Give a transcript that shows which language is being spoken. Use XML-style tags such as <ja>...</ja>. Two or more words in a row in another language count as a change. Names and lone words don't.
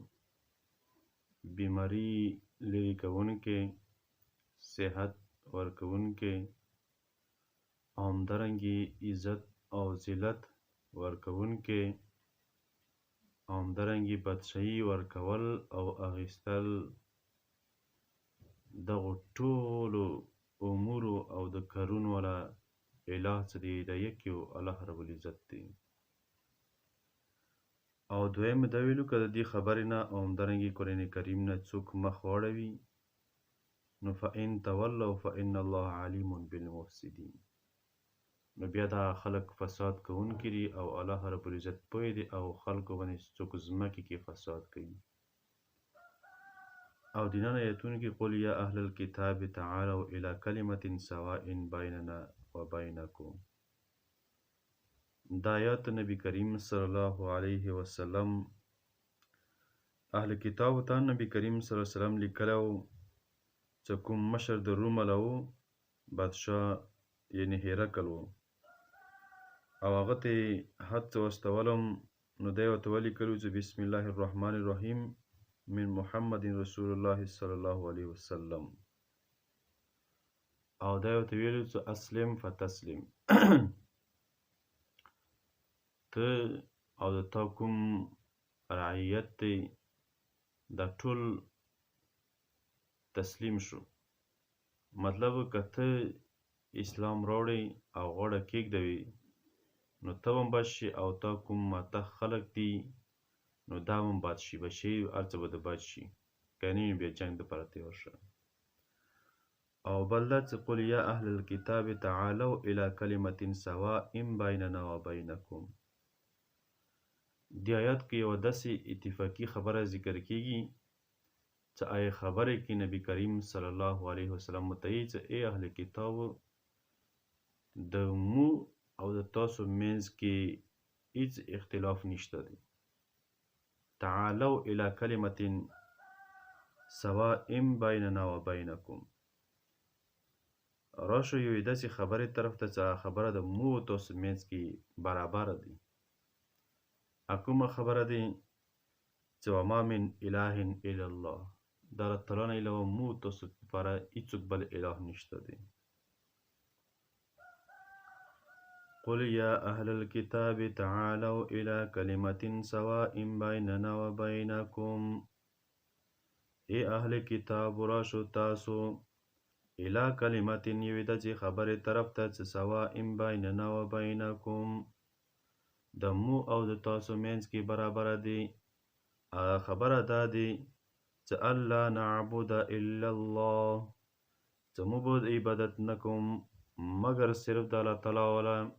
<ps>بیماری لرې کوونکی، صحت ورکوونکی، همدارنګې عزت او ذلت ورکوونکی، همدارنګې بادشاهي ورکول او اخیستل، دغو ټولو امورو او د کارونو والا اله څه دی د یکیو</ps> <ar>الله رب العزت</ar> <ps>دی. او دویم دا ویلو که د دې خبرې نه او همدارنګې قرآن کریم نه څوک مخ واړوي نو</ps> <ar>فإن تولوا فإن الله علیم بالمفسدین،</ar> <ps>نو بیا دا خلق فساد کوونکي دي او</ps> <ar>الله رب العزت</ar> <ps>پوه دی او خلقو باندې څوک ځمکې کې فساد کوي. او دینان آیتونو کې</ps> <ar>قل یا اهل الكتاب تعالوا الى کلمة سواء بیننا وبینکم،</ar> <ps>دا آیات نبی کریم</ps> <ar>صلی الله علیه وسلم</ar> <ps>اهل کتاب ته نبی کریم</ps> <ar>صلی الله علیه وسلم</ar> <ps>لیکلو چې کوم مشر د روم له بادشاه یعنی هرقل و او هغه ته حد واستولم نو دی ورته ولیکلو چې</ps> <ar>بسم الله الرحمن الرحیم من محمد رسول الله صلی الله علیه وسلم،</ar> <ps>او دا ورته ویلو چې</ps> <ar>اسلم فتسلم</ar> <ps>ته او د تا کوم رعیت دی دا ټول تسلیم شو. مطلب که ته اسلام راوړی او غاړه کېږدوي نو ته هم بد شي او تا کوم ماته خلق دي نو دا هم بد شي، بشي هر څه به د بد شي، که نه بیا جنګ دپاره تیار شه. او بل دا چې</ps> <ar>قل یا اهل الكتاب تعالوا الى کلمة سواء بیننا وبینکم،</ar> <ps>دی آیات کې یوه داسې اتفاقي خبره ذکر کیږي چې آیا خبرې کې نبی کریم</ps> <ar>صلی الله علیه وسلم</ar> <ps>متعی چې ای اهل کتاب د مو او د تاسو منځ کې هیڅ اختلاف نشته دی.</ps> <ar>تعالوا الى کلمة سواء بیننا وبینکم،</ar> <ps>راشو یو داسې خبرې طرف ته چې خبره د مو او تاسو منځ کې برابر دی. کومه خبره دی چې</ps> <ar>وما من اله الا الله،</ar> <ps>د الله تعالی نه علاوه مو تاسو لپاره هیڅوک بل اله نشته دی.</ps> <ar>قل یا اهل الكتاب تعالوا الى کلمة سواء بیننا وبینکم،</ar> <ps>ای اهل کتاب راشو تاسو</ps> <ar>الى کلمة</ar> <ps>یوې داسې خبرې طرف ته چې</ps> <ar>سواء بیننا وبینکم</ar> <ps>د مو او د تاسو منځ کې برابر دی. هغه خبره دا دی چې</ps> <ar>الله نعبد الا الله،</ar> <ps>چې موږ به عبادت نه کوم مګر صرف د الله تعالی والا.</ps>